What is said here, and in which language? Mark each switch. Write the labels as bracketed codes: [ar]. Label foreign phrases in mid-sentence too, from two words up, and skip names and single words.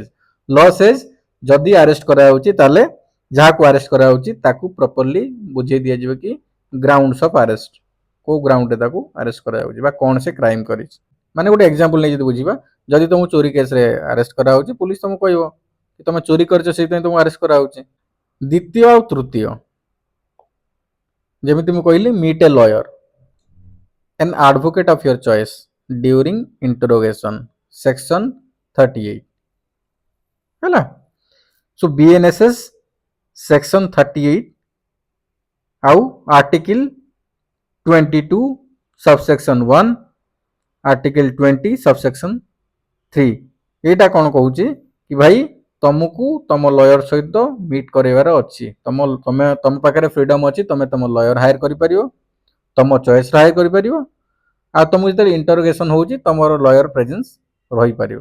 [en] law says [or] ଯଦି ଆରେଷ୍ଟ କରାଯାଉଛି ତାହେଲେ ଯାହାକୁ ଆରେଷ୍ଟ କରାଯାଉଛି ତାକୁ ପ୍ରପରଲି ବୁଝେଇ ଦିଆଯିବ କି [en] grounds of arrest, [or] କୋଉ ଗ୍ରାଉଣ୍ଡରେ ତାକୁ ଆରେଷ୍ଟ କରାଯାଉଛି ବା କ'ଣ ସେ କ୍ରାଇମ୍ କରିଛି। ମାନେ ଗୋଟେ ଏକ୍ସାମ୍ପଲ୍ ନେଇ ଯଦି ବୁଝିବା, ଯଦି ତମକୁ ଚୋରି କେସ୍ରେ ଆରେଷ୍ଟ କରାଯାଉଛି ପୋଲିସ ତମକୁ କହିବ କି ତମେ ଚୋରି କରିଛ ସେଇଥିପାଇଁ ତମକୁ ଆରେଷ୍ଟ କରାଯାଉଛି। ଦ୍ୱିତୀୟ ଆଉ ତୃତୀୟ, ଯେମିତି ମୁଁ କହିଲି [en] meet a lawyer, an advocate of your choice during interrogation, section 38 ହେଲା। so BNSS section 38 [or] ଆଉ [en] article 22 subsection 1 article 20 subsection 3 [or] ଏଇଟା କ'ଣ କହୁଛି କି ଭାଇ ତମକୁ ତମ ଲୟର ସହିତ ମିଟ୍ କରାଇବାର ଅଛି। ତମ ପାଖରେ ଫ୍ରିଡମ୍ ଅଛି, ତମେ ତମ [en] lawyer hire [or] କରିପାରିବ, ତମ ଚଏସ୍ର ହାୟର କରିପାରିବ, ଆଉ ତମକୁ ଯେତେବେଳେ ଇଣ୍ଟରୋଗେସନ୍ ହେଉଛି ତମର [en] lawyer presence [or] ରହିପାରିବ।